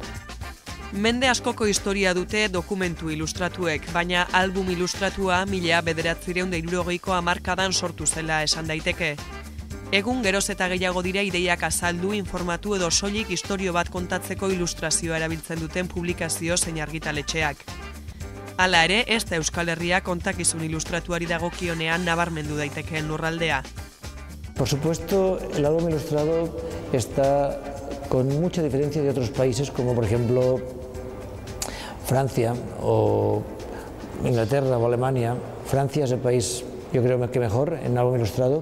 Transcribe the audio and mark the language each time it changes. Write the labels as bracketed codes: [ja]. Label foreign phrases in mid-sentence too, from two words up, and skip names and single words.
[eu] Mende askoko historia dute dokumentu ilustratuek, baina album ilustratua 1960ko hamarkadan sortu zela esan daiteke. Egun geroz eta gehiago dira ideiak azaldu, informatu edo soilik istorio bat kontatzeko ilustrazioa erabiltzen duten publikazio zein argitaletxeak. Hala ere, ez da Euskal Herria kontakizun ilustratuari dagokionean nabarmendu daitekeen lurraldea. [es] Por supuesto, el álbum ilustrado está con mucha diferencia de otros países, como por ejemplo Francia o Inglaterra o Alemania, Francia es el país, yo creo que mejor en álbum ilustrado.